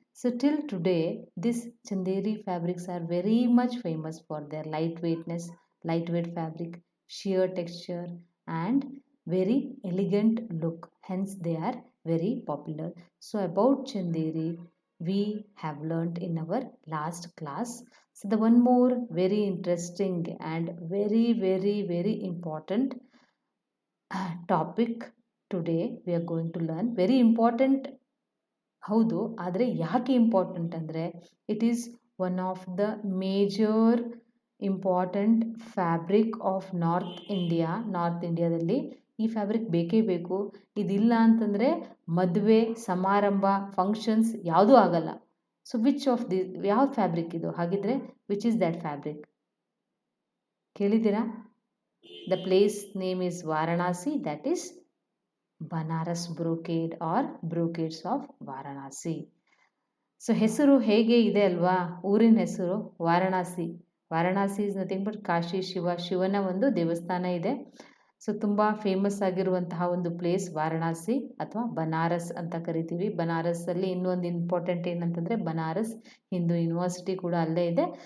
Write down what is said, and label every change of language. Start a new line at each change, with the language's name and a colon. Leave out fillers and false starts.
English: So, till today, these Chanderi fabrics are very much famous for their lightweightness, lightweight fabric, sheer texture, and very elegant look. Hence, they are very popular. So, about Chanderi, we have learnt in our last class. So, the one more very interesting and very important topic today we are going to learn very important.
Kannada: ಹೌದು, ಆದರೆ ಯಾಕೆ important ಅಂದರೆ
English: it is one of the major important fabric of north ಇಂಡಿಯಾದಲ್ಲಿ
Kannada: ಈ fabric ಬೇಕೇ ಬೇಕು. ಇದಿಲ್ಲ ಅಂತಂದರೆ ಮದುವೆ ಸಮಾರಂಭ ಫಂಕ್ಷನ್ಸ್ ಯಾವುದೂ ಆಗಲ್ಲ.
English: so which of the
Kannada: ಯಾವ ಫ್ಯಾಬ್ರಿಕ್ ಇದು? ಹಾಗಿದ್ರೆ
English: which is that fabric
Kannada: ಕೇಳಿದ್ದೀರಾ?
English: The place name is Varanasi, that is Banaras brocade or brocades of Varanasi.
Kannada: So ಹೆಸರು ಹೇಗೆ ಇದೆ ಅಲ್ವಾ? ಊರಿನ ಹೆಸರು Varanasi. Varanasi
English: is nothing but
Kannada: Kashi ಶಿವನ ಒಂದು ದೇವಸ್ಥಾನ ಇದೆ. ಸೊ ತುಂಬ ಫೇಮಸ್ ಆಗಿರುವಂತಹ ಒಂದು ಪ್ಲೇಸ್ ವಾರಣಾಸಿ ಅಥವಾ ಬನಾರಸ್ ಅಂತ ಕರಿತೀವಿ. ಬನಾರಸ್ಸಲ್ಲಿ ಇನ್ನೊಂದು ಇಂಪಾರ್ಟೆಂಟ್ ಏನಂತಂದರೆ ಬನಾರಸ್ ಹಿಂದೂ ಯೂನಿವರ್ಸಿಟಿ ಕೂಡ ಅಲ್ಲೇ ಇದೆ.